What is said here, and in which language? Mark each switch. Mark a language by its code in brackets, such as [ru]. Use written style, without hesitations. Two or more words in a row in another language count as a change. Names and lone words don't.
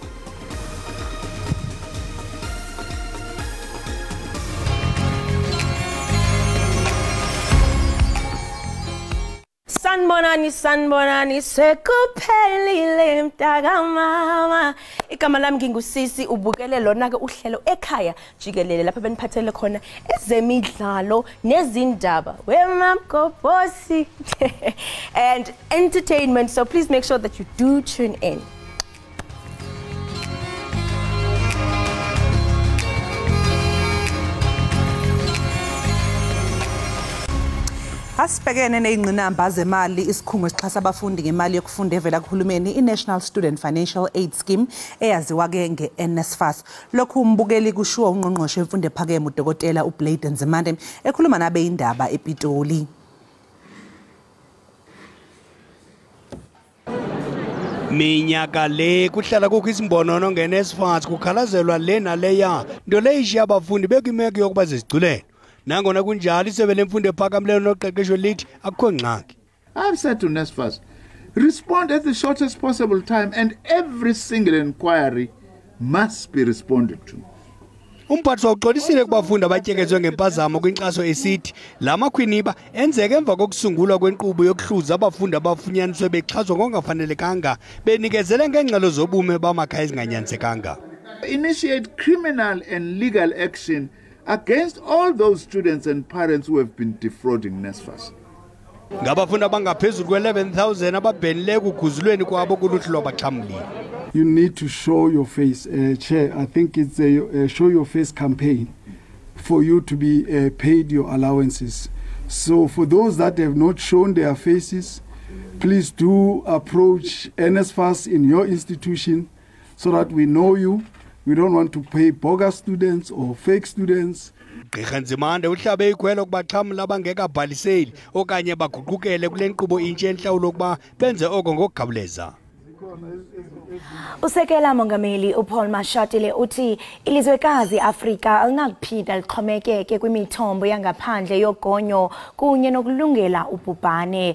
[zu] Sanbonani sekuphelile mtaka mama igama lami ngingusisi ubukele lona ke uhlelo ekhaya Jikelele lapha beniphathele khona ezemidlalo nezindaba wemamgobhosi [en] and entertainment, so please make sure that you do tune in. [zu] Asibhekene nezingqinamba zemali isikhungo esixhasa abafundi ngemali yokufunda evela kuhulumeni iNational Student Financial Aid Scheme eyaziwa ke ngeNSFAS. Lokhu umbukeli kushiwo ungqongqoshe wemfundo ephakeme uDokotela uBlade Nzimande ekhuluma nabe indaba ePitoli. [xh] Minyaka le kuhlala kukho isimbonono ngeNSFAS kukhalazelwa le naleya nto leyo abafundi bekimeko yokuba zizigculele. Nangona kunjalo isebe lemfundo ephakameleyo noqeqesho lithi akukho ngxaki. [en] I've said to NSFAS, respond at the shortest possible time and every single inquiry must be responded to. [xh] Umphathi uxolisile kubafundi abatyekezwe ngempazamo kwinkxaso esithi la makhwiniba enzeke emva kokusungulwa kwenkqubo yokuhluza abafundi abafunyaniswe bexhaswa ngokungafanelekanga benikezele ngengxelo zobume bamakhaya ezinganyanzekanga. [en] Initiate criminal and legal action against all those students and parents who have been defrauding NSFAS. [xh] Ngabafundi abangaphezulu kwe-11,000 ababhenile ekuguzulweni kwabo kuluhlu lwabaxhamlile. [en] You need to show your face, Chair. I think it's a show your face campaign for you to be paid your allowances. So for those that have not shown their faces, please do approach NSFAS in your institution so that we know you We don't want to pay bogus students or fake students. [xh] Gqirha Nzimande uhlabe ikhwelo kubaxhamla abangekabhaliseli okanye baguqukele kule nkqubo intsha entlawulo ukuba benze oko ngokukhawuleza. Usekela Mongameli uPaul Mashatile uthi ilizwekazi Afrika alinakuphinda lixhomekeke kwimithombo yangaphandle yogonyo kunye nokulungela ubhubhane.